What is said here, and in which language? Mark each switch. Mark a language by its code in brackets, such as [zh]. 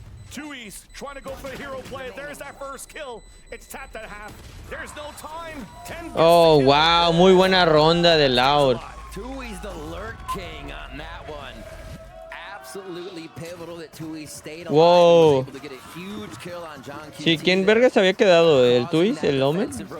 [en] Tui's trying to go for the hero play. There's that first kill. It's tapped at half. There's no time. 10 [es] Oh, wow, muy buena ronda de Loud. [en] Tui's the lurk king on that one. Absolutely pivotal that Tui stayed alive. Wow. Was able to get a huge kill on John QT. [es] Sí, ¿quién verga se había quedado? ¿El Tuis? ¿El Omen?